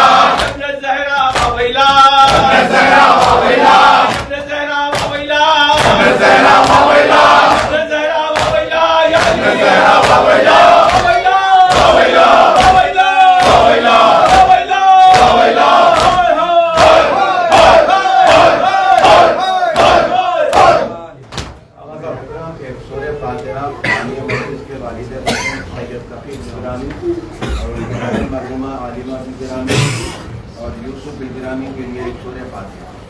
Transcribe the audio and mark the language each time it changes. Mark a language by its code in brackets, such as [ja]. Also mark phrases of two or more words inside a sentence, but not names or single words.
[ar] ابن زهرا و ویلا ابن زهرا و ویلا ابن زهرا و ویلا ابن زهرا و ویلا ابن زهرا و ویلا یا ابن زهرا و ویلا ویلا و ویلا ویلا و ویلا ویلا و ویلا [ur] سورہ فاتحہ عالیہ مجلس کے والد سید تقی گرامی اور ان کی مرحومہ عالمہ گرامی اور یوسف گرامی کے لیے ایک سورہ فاتحہ